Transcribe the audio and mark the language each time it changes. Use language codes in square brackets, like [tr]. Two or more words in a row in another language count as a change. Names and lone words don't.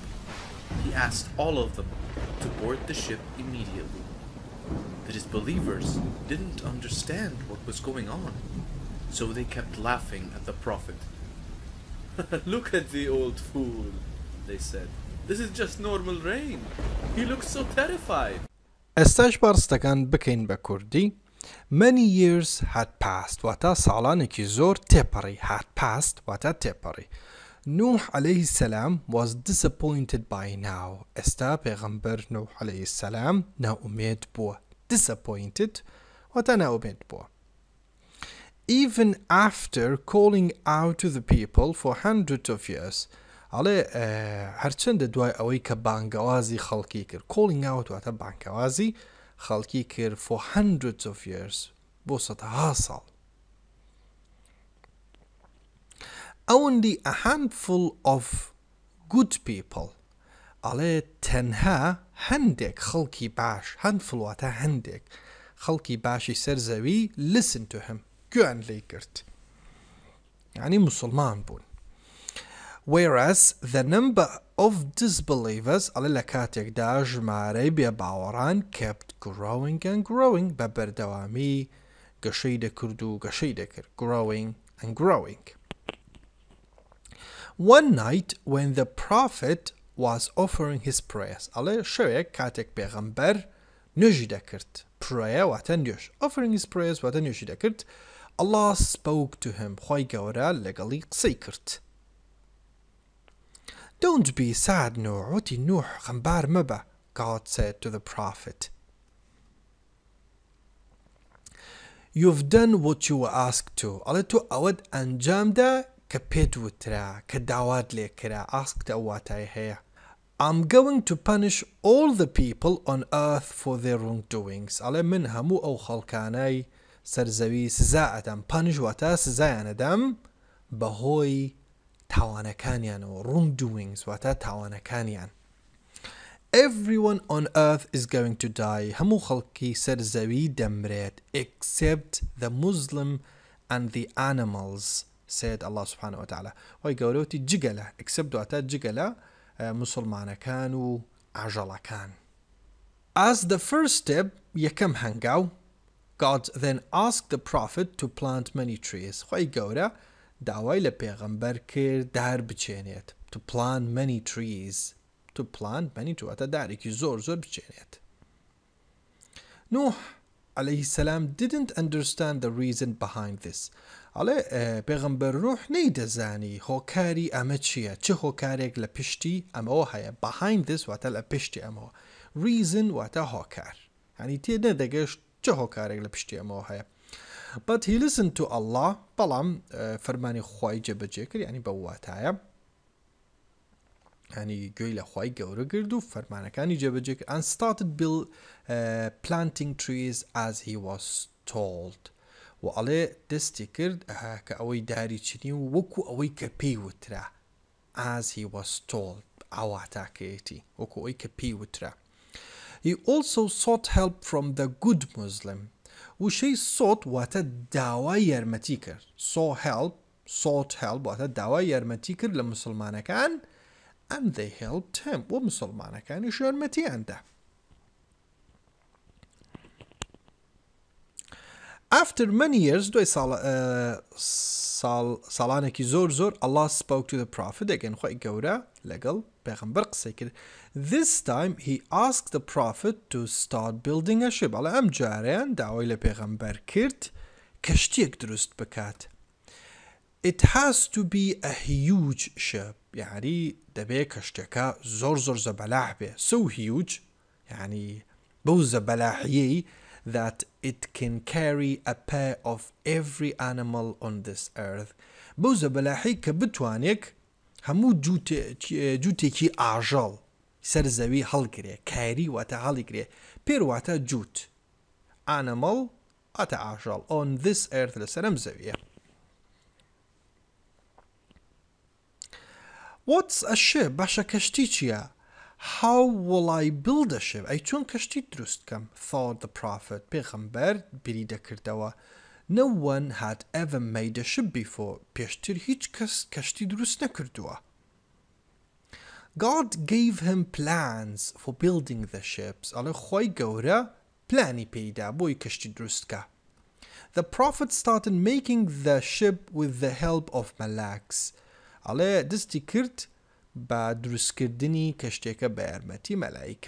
[en] He asked all of them to board the ship immediately. The disbelievers didn't understand what was going on, so they kept laughing at the Prophet. "Look at the old fool," they said. "This is just normal rain. He looks so terrified." [ckb] ئێستاش بە ڕستەکان بکەین بە کوردی. [en] Many years had passed [ckb] واتە ساڵانێکی زۆر تێپەڕی. [en] had passed [ckb] واتە تێپەڕی. [en] Nuh [ar] عليه السلام [en] was disappointed by now. [ckb] ئێستا پێغەمبەر نوح [ar] عليه السلام [ckb] ناومێد بووە. Disappointed واتە ناومێد بووە. [en] Even after calling out to the people for hundreds of years. [ckb] ئەڵێ هەرچەندە دوای ئەوەی کە بانگەوازی خەڵکی کرد. [en] Calling out [ckb] واتە بانگەوازی خەڵکی کرد [en] for hundreds of years. [ckb] بۆ سەدەها ساڵ. [en] Only a handful of good people. [ckb] ئەڵێ تەنها هەندێک خەڵکی باش. Handful واتە هەندێک خەڵکی باشی سەر زەوی [en] listen to him. [ckb] گوێیان لێی کرد. یعنی مسلمان بوون. [en] Whereas the number of disbelievers [ckb] ئەڵێ لە کاتێکدا ژمارەی بێباوەڕان [en] kept growing and growing [ckb] بە بەردەوامی گەشەی دەکرد و گەشەی دەکرد. [en] Growing and growing. One night when the prophet was offering his prayers. [ckb] ئەڵێ شەوێک کاتێک پێغەمبەر نوێژی دەکرد. Prayer واتە نوێژ. [en] Offering his prayers [ckb] واتە نوێژی دەکرد. [en] Allah spoke to him. [ckb] خوای گەورە لەگەڵی قسەی کرد. [en] Don't be sad, Nuh. [ckb] وتی نوح غەمبار مەبە. [en] God said to the prophet. You've done what you were asked to. [ckb] ئەڵێ تۆ ئەوەت ئەنجامدا کە پێت وترا کە داوات لێ کرا. Asked ئەو واتای هەیە. [en] I'm going to punish all the people on earth for their wrongdoings. [ckb] ئەڵێ من هەموو ئەو خەڵکانەی سەرزەوی سزا ئەدەم. Punish واتە سزایان ئەدەم بەهۆی تاوانەکانیانەوە. wrongdoings واتە تاوانەکانیان. [en] Everyone on earth is going to die. [ckb] هەموو خەڵکی سەرزەوی دەمرێت [en] except the Muslim and the animals. said Allah [ar] سبحانه و تعالى. [ckb] وای گەورەوتی جگەلە. except واتە جگەلە مسلمانەکان و ئاژەڵەکان. [en] As the first step [ckb] یەکەم هەنگاو [en] God then asked the prophet to plant many trees. [ckb] خوای گەورە داوای لە پێغەمبەر کرد دار بچێنێت. [en] To plant many trees. To plant many trees [ckb] واتە دارێکی زۆر زۆر بچێنێت. [en] Nuh [ar] عليه السلام [en] didn't understand the reason behind this. [ckb] ئەڵێ پێغەمبەر نوح نەیدەزانی هۆکاری ئەمە چییە؟ چه هۆکارێک لە پشتی ئەمەوە هەیە؟ [en] Behind this [ckb] واتە لە پشتی ئەمەوە. Reason واتە هۆکار. یعنی تێ نەدەگەشت چه هۆکارێک لە پشتی ئەمەوە هەیە. [en] But he listened to Allah. [ckb] بەڵام فەرمانی خوای جێبەجێ کرد. یعنی بە واتایە. یعنی گوێی لە خوای گەورە گرت و فەرمانەکانی جێبەجێ کرد. [en] And started planting trees as he was told. [ckb] و ئەڵێ دەستی کرد کە ئەوەی داری چنی و وەکو ئەوەی کە پێی وترا. [en] As he was told. [ckb] ئاواتاکەیەتی وەکو ئەوەی کە پێی وترا. [en] He also sought help from the good Muslim. [ckb] وشەی sought واتە داوای یارمەتی کرد. [en] sought help [ckb] واتە داوای یارمەتی کرد لە مسلمانەکان. [en] And they helped him. [ckb] و مسلمانەکانیش یارمەتیاندا. [en] After many years, [ckb] دوای ساڵانێکی زۆر [en] Allah spoke to the prophet again. [ckb] خوای گەورە لەگەڵ پێغەمبەر قسەی کرد. [en] This time he asked the prophet to start building a ship. [ckb] ئەڵێ ئەم جارەیان داوای لە پێغەمبەر کرد کەشتیەک دروست بکات. [en] It has to be a huge ship. [ckb] یعنی دەبێ کەشتێکە زۆر زەبەلاح بێ. [en] So huge [ckb] یعنی بەو زەبەلاحیەی [en] that it can carry a pair of every animal on this earth. [ckb] بەو زەبەلاحی کە بتوانێک هەموو جووتێکی ئاژەڵ سەر زەوی هەڵگرێ. کاری واتە هەڵیگرێ. پێر واتە جووت. Animal واتە ئاژەڵ. [en] On this earth [ckb] لەسەر ئەم زەویە. [en] What's a ship? [ckb] باشە کەشتی چییە؟ [en] How will I build a ship? [ckb] ئەی چۆن کەشتی دروست کەم؟ [en] Thought the prophet. [ckb] پێغەمبەر بیری دەکردەوە. [en] No one had ever made a ship before. [ckb] پێشتر هیچ کەس کەشتی دروست نەکردووە. [en] God gave him plans for building the ships. [ckb] ئەڵێ خوای گەورە پلانی پێیدا بۆی کەشتی دروستکە. [en] The prophet started making the ship with the help of malaks. [ckb] ئەڵێ دەستی کرد بە دروستکردنی کەشتێکە بە یارمەتی مەلایکە.